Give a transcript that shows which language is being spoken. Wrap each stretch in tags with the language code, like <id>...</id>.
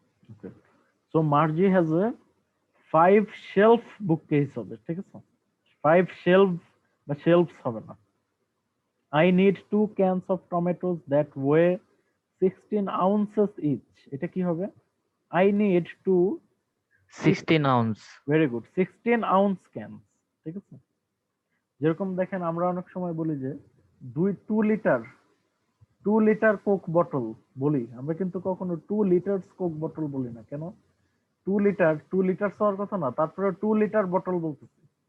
<en>okay, so Margie has a 5 shelf bookcase</en> <bn>হবে, ঠিক আছে? 5 shelf বা shelves হবে না।</bn> <en>I need 2 cans of tomatoes that weigh 16 ounces each.</en> <bn>এটা কি হবে?</bn> <en>I need 2, 16 ounce.</en> <bn>Very good,</bn> <en>16 ounce cans,</en> <bn>ঠিক আছে? যেরকম দেখেন আমরা অনেক সময় বলি যে 2 লিটার কোক বটল বলি, আমরা কিন্তু কখনো 2 লিটার কোক বটল বলি না। কেন? 2 লিটার হওয়ার কথা না, তারপরে 2 লিটার বটল বলতেছি,</bn>